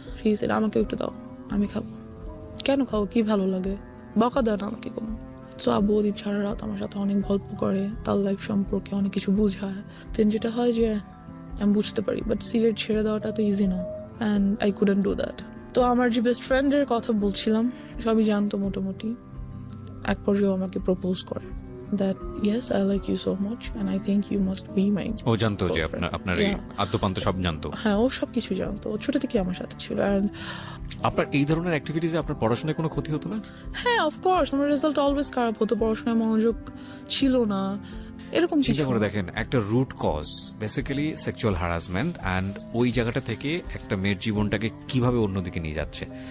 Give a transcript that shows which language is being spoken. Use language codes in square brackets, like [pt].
[en] he said, [bn] আমাকেও একটু দাও, আমি খাবো। কেন খাবো, কি ভালো লাগে, বকা দেয় না আমাকে কোনো। তো আব্বু ওদিন সারা রাত আমার সাথে অনেক গল্প করে, তার লাইফ সম্পর্কে অনেক কিছু বুঝায়। দেন যেটা হয় যে আমি বুঝতে পারি, বাট সিগারেট ছেড়ে দেওয়াটা তো ইজি না, [en] And I couldn't do that. [bn] তো আমার যে বেস্ট ফ্রেন্ডের কথা বলছিলাম, সবই জানতো মোটামুটি। এক পর্যায়ে আমাকে প্রপোজ করে [en] that yes, I like you so much and I think you must be my [bn] ও জানতো যে আপনার এই আদ্যপান্ত সব জানতো? হ্যাঁ, ও সব কিছু জানতো, ছোট থেকে আমার সাথে ছিল। [en] and [bn] আপনার এই ধরনের অ্যাক্টিভিটিসে আপনার পড়াশোনায় কোনো ক্ষতি হতো না? হ্যাঁ, অফকোর্স, আমার রেজাল্ট অলওয়েজ খারাপ হতো, পড়াশোনায় মনোযোগ ছিল না, এরকম চিন্তা করে দেখেন, একটা root cause basically sexual harassment, and ওই জায়গাটা থেকে একটা মেয়ের জীবনটাকে কিভাবে অন্যদিকে নিয়ে যাচ্ছে।